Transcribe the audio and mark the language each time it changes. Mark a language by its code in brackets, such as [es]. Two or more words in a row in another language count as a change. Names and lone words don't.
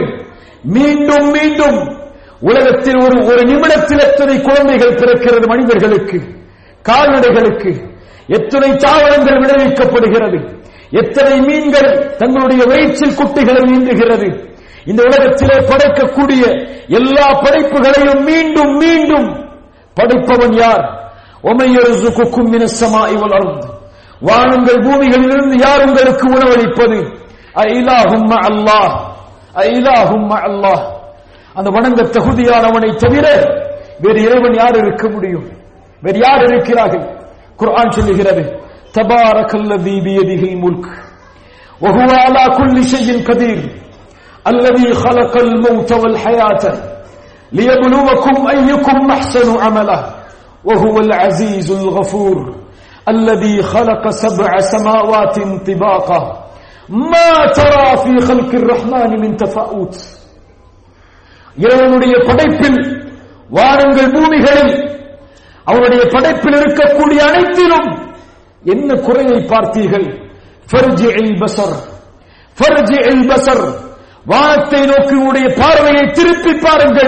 [ta] மீண்டும் மீண்டும் உலகத்தில் ஒரு நிமிடத்தில் எத்தனை குழந்தைகள் பிறக்கிறது மனிதர்களுக்கு, கால்நடைகளுக்கு, எத்தனை தாவரங்கள் விளைவிக்கப்படுகிறது, எத்தனை மீன்கள் தங்களுடைய வயிற்றில் குட்டிகளை ஈன்றுகிறது. இந்த உலகத்திலே படைக்கக்கூடிய எல்லா படைப்புகளையும் மீண்டும் மீண்டும் படைப்பவன் யார்? [ar] وَمَن يَرْزُقُكُم مِّنَ السَّمَاءِ وَالْأَرْضِ. [ta] வானங்கள் பூமிகளிலிருந்து யார் உங்களுக்கு உணவளிப்பது? [ar] أإله مع الله أإله مع الله. [ta] அந்த வணங்க தகுதியானவனை தவிர வேறு இறைவன் யார் இருக்க முடியும்? வேறு யார் இருக்கிறார்கள்? குர்ஆன் சொல்லுகிறது, [ar] تبارك الذي بيده الملك وهو على كل شيء قدير الذي خلقல் الموت والحياة ليبلوكم أيكم أحسن عملا وهو العزيز الغفور الذي خلق سبع سماوات طباقا ما ترى في خلق الرحمن من تفاؤت. [ta] இறைவனுடைய படைப்பில், வானங்கள் பூமிகளில், அவருடைய படைப்பில் இருக்கக்கூடிய அனைத்திலும் என்ன குறையை பார்த்தீர்கள்? [ar] فارجع البصر فارجع البصر. [ta] வானத்தை நோக்கி உடைய பார்வையை திருப்பி பாருங்கள்.